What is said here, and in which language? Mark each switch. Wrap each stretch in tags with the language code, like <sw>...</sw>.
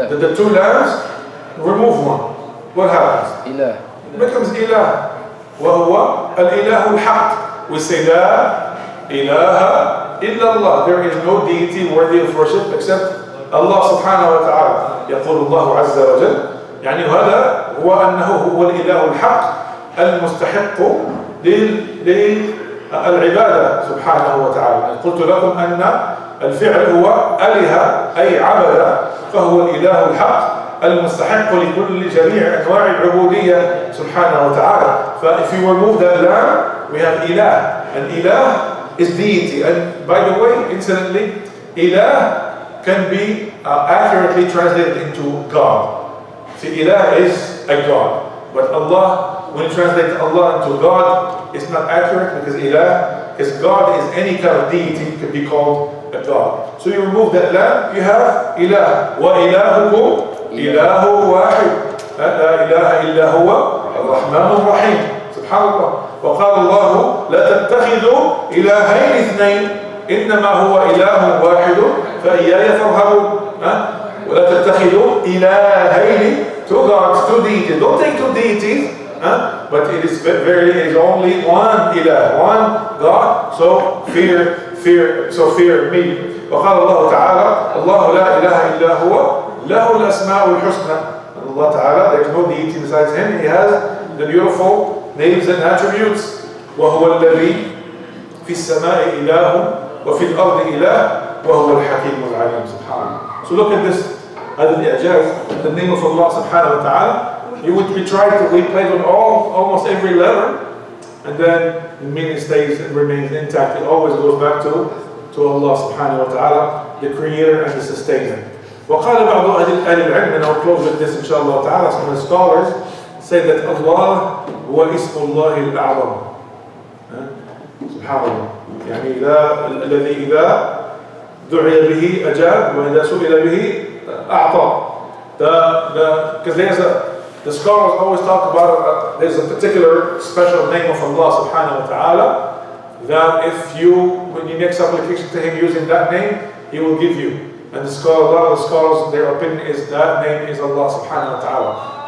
<en>The two lambs, remove one. What happens?</en> <ar>إله.</ar> <en>It becomes إله.</en> <ar>وهو الإله الحق.</ar> <en>We say</en> <ar>لا إله إلا الله.</ar> <en>There is no deity worthy of worship except Allah subhanahu wa ta'ala.</en> <ar>يقول الله عز وجل يعني هذا هو أنه هو الإله الحق المستحق للعبادة سبحانه وتعالى. قلت لكم أن الفعل هو أله أي عبد فهو الإله الحق المستحق لكل جميع أنواع العبودية سبحانه وتعالى.</ar> <en>If you remove that lam, we have ilah. And ilah is deity. And by the way, incidentally, ilah can be accurately translated into God. See, ilah is a God. But Allah, when you translate Allah into God, it's not accurate because ilah, because God is any kind of deity, could be called a God. So you remove that lam, you have ilah.</en> <ar>Wa ilahukum إله واحد لا إله إلا هو الرحمن الرحيم. سبحان الله. وقال الله لا تتخذوا إلهين اثنين إنما هو إله واحد فإياي فارهبون. ولا تتخذوا إلهين,</ar> <en>two gods, two deities. Don't take two deities, but it is only one ilah, one God. So fear me.</en> <ar>وقال الله تعالى الله لا إله إلا هو له الأسماء الحسنى.</ar> <en>Allah Ta'ala, there is no deity besides Him. He has the beautiful names and attributes.</en> <ar>وهو الذي في السماء إله وفي الأرض إله وهو الحكيم العليم.</ar> <en>سبحانه. So look at this. Other the ijaz, the name of Allah Subhanahu wa Ta'ala. We try to replay on almost every letter, and then the meaning stays and remains intact. It always goes back to Allah Subhanahu wa Ta'ala, the Creator and the Sustainer.</en> <ar>وقال بعض أهل العلم,</ar> <en>and I'll close with this inshallah ta'ala, some of the scholars say that Allah</en> <ar>هو اسم الله الأعظم. سبحان الله. يعني الذي إذا دعي به أجاب وإذا سئل به أعطى.</ar> <en>Because the scholars always talk about there's a particular special name of Allah subhanahu wa ta'ala that when you make supplication to Him using that name, He will give you. And a lot of the scholars, their opinion is that name is Allah subhanahu wa ta'ala.</en>